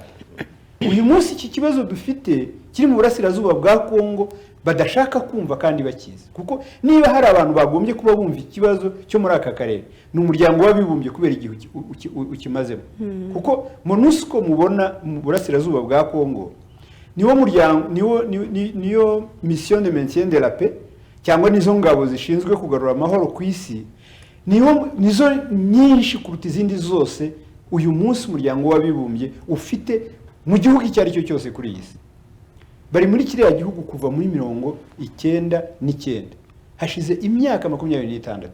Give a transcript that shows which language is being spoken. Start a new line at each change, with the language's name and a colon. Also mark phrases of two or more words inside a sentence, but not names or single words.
Kinyarwanda: Uyu munsi iki kibazo dufite kiri mu burasirazuba bwa Kongo badashaka kumva kandi bakizi, kuko niba hari abantu bagombye kuba bumva ikibazo cyo muri aka karere, ni umuryango w'abibumbye kubera igihe ukimazemo. Kuko MONUSCO mubona mu burasirazuba bwa Kongo niwo muryango, niyo
French: mission de maintien de la paix,
Kinyarwanda: cyangwa nizo ngabo zishinzwe kugarura amahoro ku isi, nizo nyinshi kuruta izindi zose uyu munsi umuryango w'abibumbye ufite mu gihugu icyo ari cyo cyose kuri iyi si. Bari muri kiriya gihugu kuva muri 1999, hashize imyaka 26.